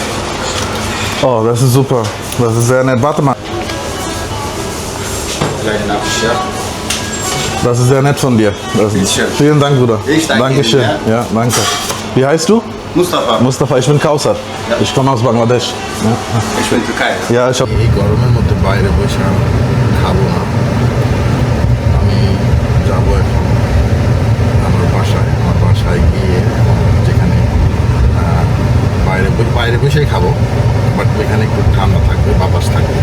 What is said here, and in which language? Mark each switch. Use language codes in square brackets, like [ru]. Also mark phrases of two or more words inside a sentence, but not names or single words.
[de] Oh, das ist super. Das ist sehr nett. Warte mal. Kleine Nachtisch, ja? Das ist sehr nett von dir. Bitteschön. Vielen Dank, Bruder. Ich danke Dankeschön. Ihnen, Ja, danke. Wie heißt du? Mustafa. Mustafa, ich bin Kausar. Ich komme aus Bangladesch. Ja, Ich bin Türkei. ja ich habe [bn] এই গরমের মধ্যে বাইরে বসে খাবো না, আমি যাবো এখন আমার বাসায় গিয়ে যেখানে বাইরে বসেই খাবো, বাট এখানে একটু ঠান্ডা থাকবে, বাতাস থাকবে।